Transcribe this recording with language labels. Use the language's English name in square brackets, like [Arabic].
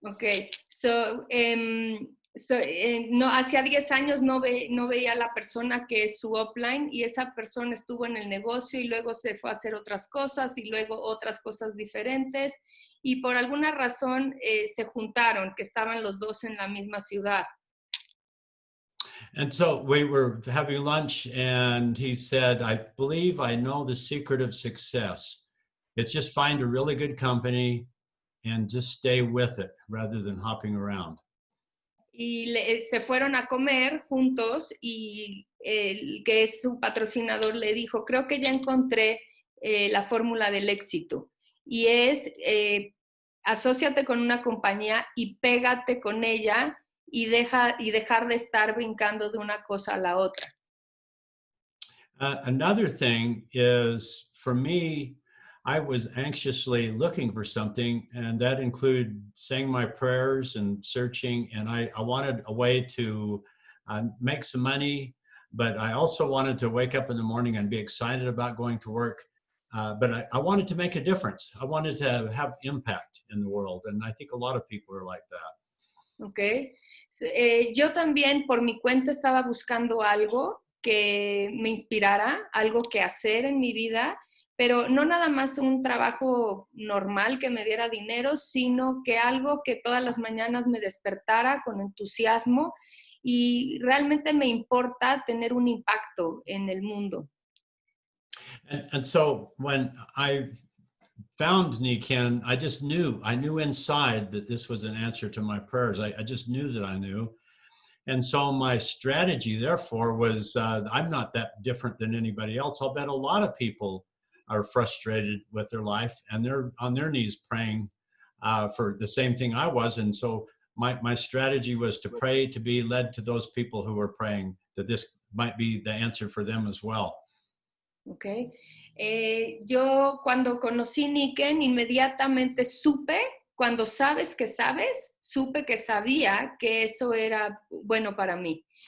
[Spanish] Okay, so no, hacía 10 años no veía a la persona que es su upline, y esa persona estuvo en el negocio y luego se fue a hacer otras cosas y luego otras cosas diferentes, y por alguna razón se juntaron, que estaban los dos en la misma ciudad. [English] And so we were having lunch, and he said, I believe I know the secret of success. It's just find a really good company and just stay with it rather than hopping around. [Spanish] Y se fueron a comer juntos, y el que es su patrocinador le dijo, creo que ya encontré la fórmula del éxito, y es asóciate con una compañía y pégate con ella y dejar de estar brincando de una cosa a la otra. [English] Another thing is, for me, I was anxiously looking for something, and that included saying my prayers and searching, and I wanted a way to make some money, but I also wanted to wake up in the morning and be excited about going to work, but I wanted to make a difference. I wanted to have impact in the world, and I think a lot of people are like that. Okay. [Spanish] Yo también por mi cuenta estaba buscando algo que me inspirara, algo que hacer en mi vida, pero no nada más un trabajo normal que me diera dinero, sino que algo que todas las mañanas me despertara con entusiasmo, y realmente me importa tener un impacto en el mundo. [English] And so when I found Niken, I knew inside that this was an answer to my prayers. I just knew that I knew. And so my strategy, therefore, was I'm not that different than anybody else. I'll bet a lot of people are frustrated with their life, and they're on their knees praying for the same thing I was. And so my strategy was to pray to be led to those people who were praying, that this might be the answer for them as well. Okay. [Spanish] Yo cuando conocí Niken, inmediatamente supe, cuando sabes, supe que sabía que eso era bueno para mí.